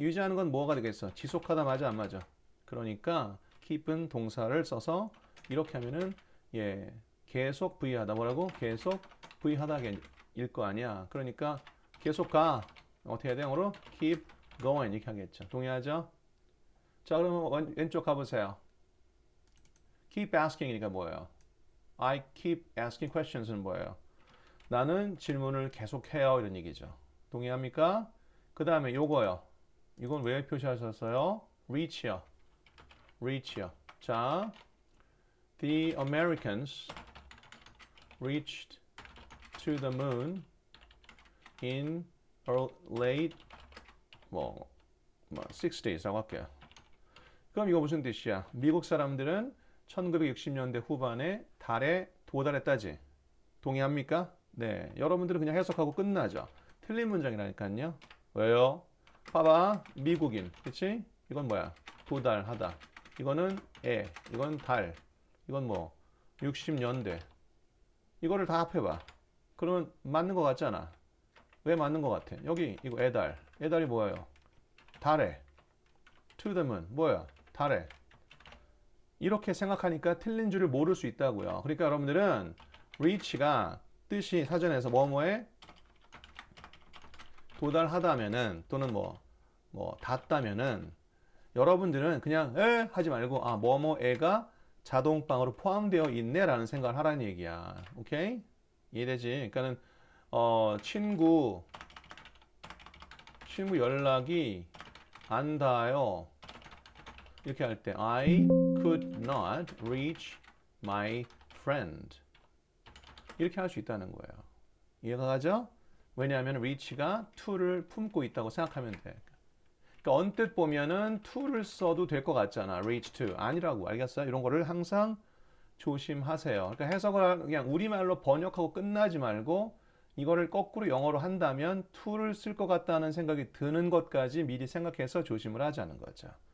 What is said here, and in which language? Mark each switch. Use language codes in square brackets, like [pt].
[ko] 유지하는 건 뭐가 되겠어? 지속하다 맞아 안 맞아? 그러니까 keep은 동사를 써서 이렇게 하면은 예, 계속 V하다. 뭐라고? 계속 V하다일 거 아니야. 그러니까 계속 가. 어떻게 해야 돼? 영어로 [en] keep going [ko] 이렇게 하겠죠. 동의하죠? 자, 그러면 왼쪽 가보세요. keep asking이니까 뭐예요? [en] I keep asking questions는 [ko] 뭐예요? 나는 질문을 계속해요 이런 얘기죠. 동의합니까? 그 다음에 요거요. 이건 왜 표시하셨어요? reach요. reach요. 자, [en] the Americans reached to the moon in late 60s라고 [ko] 할게요. 그럼 이거 무슨 뜻이야? 미국 사람들은 1960년대 후반에 달에 도달했다지. 동의합니까? 네. 여러분들은 그냥 해석하고 끝나죠. 틀린 문장이라니까요. 왜요? 봐봐. 미국인. 그치? 이건 뭐야? 도달하다. 이거는 이건 달. 이건 뭐 60년대. 이거를 다 합해봐. 그러면 맞는 것 같잖아. 왜 맞는 것 같아? 여기 이거 애달. 애달이 뭐예요? 달에. [en] to the moon. [ko] 뭐야? 달에. 이렇게 생각하니까 틀린 줄을 모를 수 있다고요. 그러니까 여러분들은 reach가 뜻이 사전에서 뭐뭐에 도달하다면은 또는 뭐 닿다면은 여러분들은 그냥 하지 말고 뭐뭐에가 자동방으로 포함되어 있네라는 생각을 하라는 얘기야. 오케이? 이해되지? 그러니까는 친구 연락이 안 닿아요. 이렇게 할 때 [en] I could not reach my friend. [ko] 이렇게 할 수 있다는 거예요. 이해가 가죠? 왜냐하면 reach가 to를 품고 있다고 생각하면 돼. 그러니까 언뜻 보면은 to를 써도 될 것 같잖아. reach to. 아니라고. 알겠어요? 이런 거를 항상 조심하세요. 그러니까 해석을 그냥 우리말로 번역하고 끝나지 말고 이거를 거꾸로 영어로 한다면 to를 쓸 것 같다는 생각이 드는 것까지 미리 생각해서 조심을 하자는 거죠.